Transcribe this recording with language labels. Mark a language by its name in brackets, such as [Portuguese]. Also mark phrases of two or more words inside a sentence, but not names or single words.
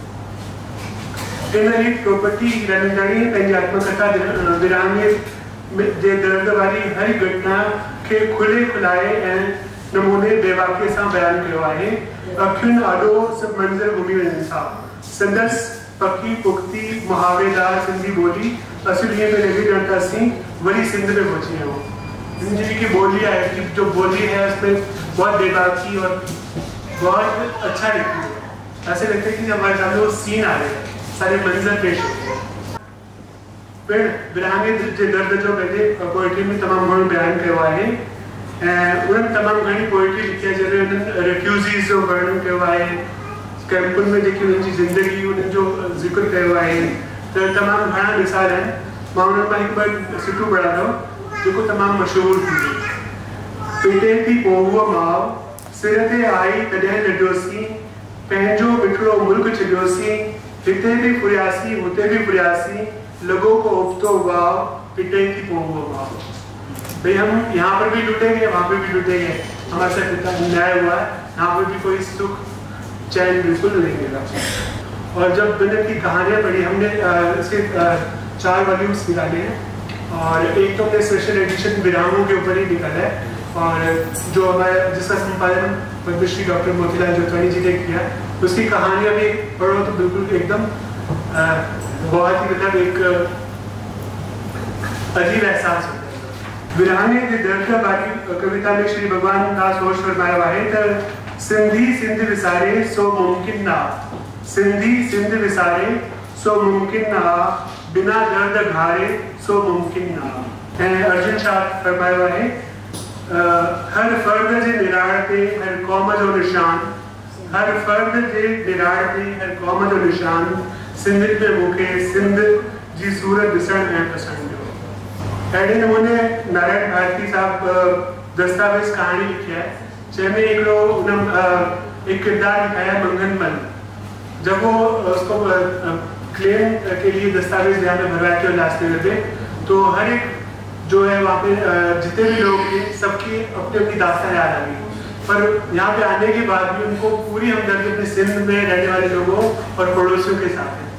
[Sindhi] इन रीति प्रोपटी हीरानंदाणी पंहिंजी आत्मकथा विरहाङे जे दर्द वारी हर घटना खे खुले खुलाए ऐं नमूने बेवाक़ीअ सां बयानु कयो आहे। अखियुनि आॾो सभु मंज़र घुमी वञनि था। संदसि पकी पुख्ती मुहावरेदार सिंधी ॿोली असुलियत में लगी [Hindi] रहता सी वही सिंध में पहुंची है। इनकी जी की बोली है, जो बोली है उसमें बहुत बेबाकी और बहुत अच्छा लिखती है। ऐसे लगता है कि हमारे सामने वो सीन आ रहे हैं, सारे मंजर पेश होते हैं। [Sindhi] फिर विरहाङे जे दर्द जो पंहिंजे पोइट्री में तमामु घणो बयानु कयो आहे ऐं उन्हनि तमामु घणी पोइट्री लिखी आहे जंहिंमें उन्हनि रेफ्यूज़ीज़ जो वर्णन कयो आहे, कैंपुनि में जेकी उन्हनि जी ज़िंदगी उन्हनि जो ज़िक्र कयो आहे। त तमामु घणा मिसाल आहिनि, मां उन्हनि मां हिकु ॿ सिटूं पढ़ा थो जेको तमामु मशहूरु थी वियो। पिटे थी पोइ माउ सिर ते आई तॾहिं लॾियोसीं, पंहिंजो मिठड़ो मुल्क छॾियोसीं, हिते बि फुरियासीं हुते बि फुरियासीं, लॻो को उबतो वाव पिटे थी पोइ माउ। [Hindi] भाई हम यहाँ पर भी लुटेंगे वहाँ पर भी लुटेंगे, हमारे साथ इतना अन्याय हुआ है, यहाँ पर भी कोई सुख चैन बिल्कुल नहीं मिला। और जब मैंने की कहानियाँ पढ़ी, हमने इसके 4 वॉल्यूम्स निकाले हैं और एक तो हमने [English] special edition [Hindi] विरामों के ऊपर ही निकाला है और जो हमारे जिसका संपादन पद्मश्री डॉक्टर मोतीलाल जोतवानी जी ने किया, उसकी कहानियाँ भी पढ़ो तो बिल्कुल एकदम बहुत ही मतलब एक अजीब एहसास होता है। [Sindhi] विरहाङे जे दर्द वारी कविता में श्री भगवान दास होश फरमायो आहे त सिंधी सिंध विसारे सो मुमकिन ना, सिंधी सिंध विसारे सो मुमकिन ना, बिना दर्द घारे सो मुमकिन ना। ऐं अर्जुन शाह फरमायो आहे हर फर्द जे निराड़ ते हर क़ौम जो निशान, हर फर्द जे निराड़ ते हर क़ौम जो निशान, सिंध में मूंखे सिंध जी सूरत ॾिसण ऐं पसंदि हुयो। अहिड़े नमूने नारायण भारती साहब दस्तावेज़ कहानी लिखी है जंहिंमें हिकिड़ो उन [Hindi] एक किरदार दिखाया है [Sindhi] मंगनमल। [Hindi] जब वो उसको क्लेम के लिए दस्तावेज यहाँ पे भरवाए थे उल्लासनगर पे, तो हर एक जो है वहाँ पे जितने भी लोग थे सबकी अपनी अपनी दास्तान याद आ गई। पर यहाँ पे आने के बाद भी उनको पूरी हमदर्दी अपने सिंध में रहने वाले लोगों और पड़ोसियों के साथ है।